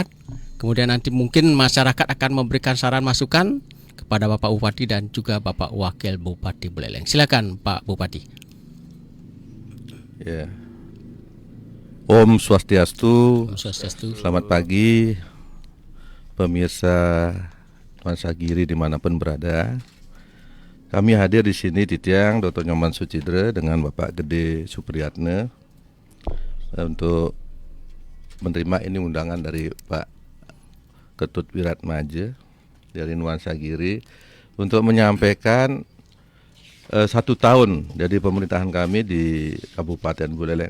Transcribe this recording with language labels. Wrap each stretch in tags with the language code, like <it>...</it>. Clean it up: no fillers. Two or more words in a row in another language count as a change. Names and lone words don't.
<id>Kemudian nanti mungkin masyarakat akan memberikan saran masukan kepada Bapak Bupati dan juga Bapak Wakil Bupati Buleleng. Silakan Pak Bupati. Ya.</id> <ban>Om Swastiastu. Om Swastiastu.</ban> <id>Selamat pagi pemirsa Nuansa Giri dimanapun berada. Kami hadir di sini di tiang Dr. Nyoman Sucidre dengan Bapak Gede Supriyatna untuk menerima ini undangan dari Pak Ketut Wiratmaja dari Nuansa Giri untuk menyampaikan 1 tahun jadi pemerintahan kami di Kabupaten Buleleng.</id>